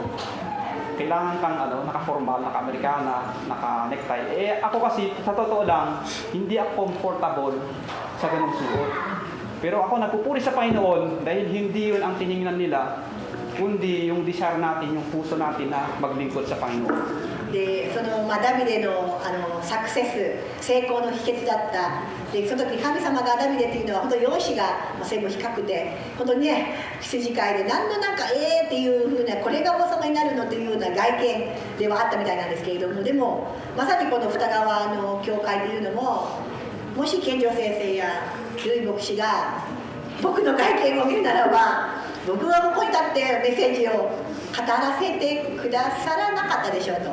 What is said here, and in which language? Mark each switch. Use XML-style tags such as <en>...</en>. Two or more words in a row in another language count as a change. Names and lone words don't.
<tl>Kailangan kang naka-formal, naka-Amerikana, naka-necktie. Ako kasi, sa totoo lang, hindi ako comfortable sa ganung suot. Pero ako nagpupuri sa Panginoon dahil hindi yun ang tiningnan nila, kundi yung desire natin, yung puso natin na maglingkod sa Panginoon.</tl> <ja>でそのダビデのサクセス、成功の秘訣だった。でその時神様がダビデっていうのは本当容姿が背も低くて、本当にね、羊飼いで何のっていう風な、これが王様になるのというような外見ではあったみたいなんですけれども、でもまさにこの二川の教会というのも、もし健常先生やルイ牧師が僕の外見を見るならば、僕はここに立ってメッセージを語らせてくださらなかったでしょうと。</ja>